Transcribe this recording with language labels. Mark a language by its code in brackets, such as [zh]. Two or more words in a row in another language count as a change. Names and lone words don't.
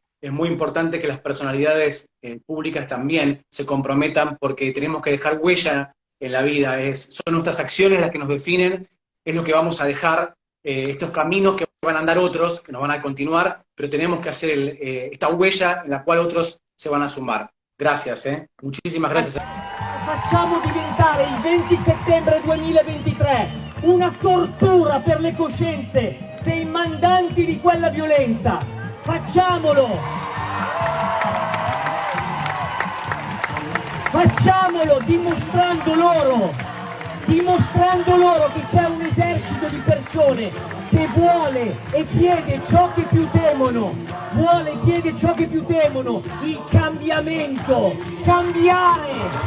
[es] Es muy importante que las personalidades públicas también se comprometan porque tenemos que dejar huella en la vida. Son nuestras acciones las que nos definen, es lo que vamos a dejar, estos caminos que van a andar otros, que nos van a continuar, pero tenemos que hacer esta huella en la cual otros se van a sumar. Gracias, muchísimas gracias. [it] Facciamo diventare il 20 settembre 2023 una tortura per le coscienze dei mandanti di quella violenza. Facciamolo! Facciamolo dimostrando loro che c'è un esercito di persone che vuole e chiede ciò che più temono, il cambiamento, cambiare!